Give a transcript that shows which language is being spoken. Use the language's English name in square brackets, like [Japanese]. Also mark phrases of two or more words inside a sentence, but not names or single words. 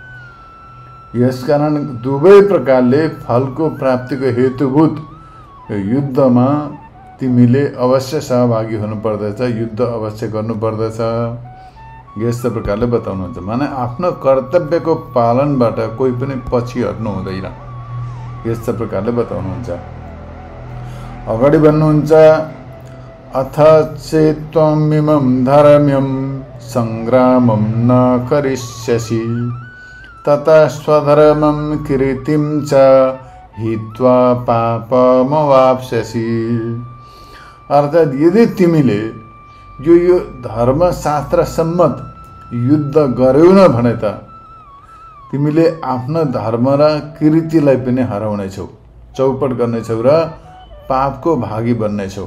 [Nepali] यसकारण दुवै प्रकारले फलको प्राप्तिको हेतुभूत युद्धमा तिमीले अवश्य सहभागी हुनुपर्दछ, युद्ध अवश्य गर्नुपर्दछ, यस्तो प्रकारले बताउनुहुन्छ। माने आफ्नो कर्तव्यको पालनबाट कोही पनि पछि हट्नु हुँदैन, यस्तो प्रकारले बताउनुहुन्छ। अगाडि भन्नुहुन्छ [Sanskrit] अथ चेत्त्वमिमं धर्म्यं सङ्ग्रामं न करिष्यसि तथा स्वधर्मं कीर्तिं च हित्वा पापमवाप्स्यसि। [Nepali] अर्थात् यदि तिमीले यो धर्मशास्त्र सम्मत युद्ध गर्यौ न भने त तिमीले आफ्नो धर्म र कीर्तिलाई पनि हराउनेछौ, चौपट गर्नेछौ र पापको भागी बन्नेछौ।